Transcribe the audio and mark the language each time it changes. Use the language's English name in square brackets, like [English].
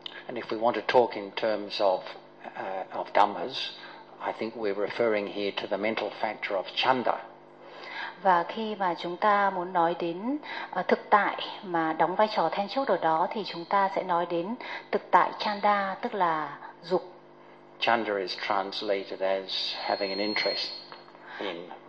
[English] And if we want to talk in terms of dhammas, I think we're referring here to the mental factor of chanda. [Vietnamese] Và khi mà chúng ta muốn nói đến thực tại mà đóng vai trò then chốt ở đó thì chúng ta sẽ nói đến thực tại chanda, tức là dục. [English] Chanda is translated as having an interest in